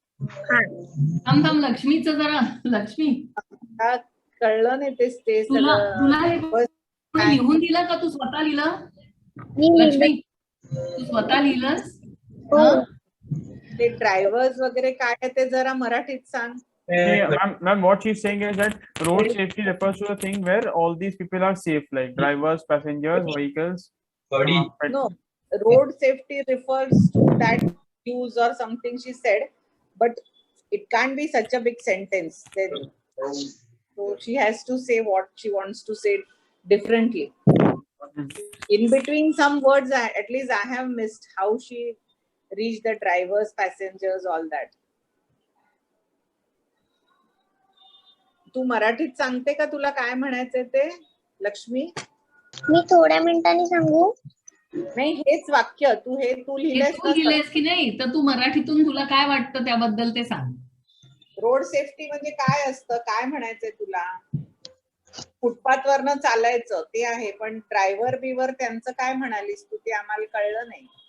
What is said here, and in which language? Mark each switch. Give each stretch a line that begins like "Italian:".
Marathi: थांब थांब, लक्ष्मीचं जरा, लक्ष्मी हा, कळलं नाही ते तुला हे सगळं. कोणी लिहून दिलं का तू स्वतः लिहिलं? लक्ष्मी तू स्वतः लिहिलंस? ते ड्रायव्हर्स वगैरे काय आहे ते जरा मराठीत सांग.
English: Ma'am, what she's saying is that road safety refers to the thing where all these people are safe, like drivers, passengers, vehicles. No, road safety refers to that use or something she said, but it can't be such a big sentence. Then, so she has to say what she wants to say differently. In between some words, at least I have missed how she reached the drivers, passengers, all that.
Marathi: तू मराठीत सांगते का तुला काय म्हणायचंय ते, लक्ष्मी? मी थोड्या मिनिटांनी सांगू. नाही, हेच वाक्य तू लिहिलेस की नाही, तर तू मराठीतून तुला काय वाटतं त्याबद्दल ते सांग. रोड सेफ्टी म्हणजे काय असतं, काय म्हणायचंय तुला? फुटपाथ वरनं चालायचं ते आहे, पण ड्रायव्हर बिवर त्यांचं काय म्हणालीस तू ते आम्हाला कळलं नाही.